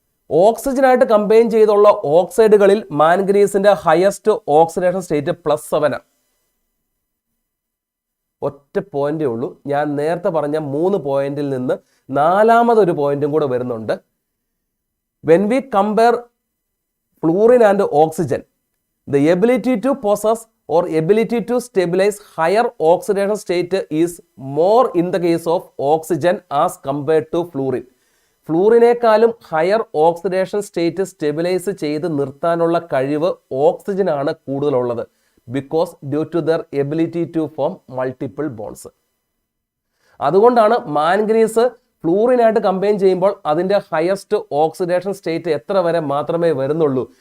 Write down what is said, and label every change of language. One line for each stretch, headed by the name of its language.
Malayalam: ഓക്സിജനായിട്ട് combine ചെയ്തുള്ള ഓക്സൈഡുകളിൽ മാൻഗനീസിന്റെ highest oxidation state +7 ആണ്. ഒറ്റ പോയിന്റേ ഉള്ളൂ. ഞാൻ നേരത്തെ പറഞ്ഞ 3 പോയിന്റിൽ നിന്ന് 4ാമതൊരു പോയിന്റും കൂടെ വരുന്നുണ്ട്.
English: When we compare fluorine and oxygen, the ability to possess or ability to stabilize higher oxidation state is more in the case of oxygen as compared to fluorine.
Malayalam: ഫ്ലൂറിനേക്കാളും higher oxidation state stabilise ചെയ്ത് നിർത്താനുള്ള കഴിവ് ഓക്സിജനാണ് കൂടുതലുള്ളത്.
English: Because due to their ability to form multiple bonds.
Malayalam: അതുകൊണ്ടാണ് manganese ഫ്ലൂറിനായിട്ട് combine ചെയ്യുമ്പോൾ അതിൻ്റെ highest oxidation state എത്ര വരെ മാത്രമേ വരുന്നുള്ളൂ?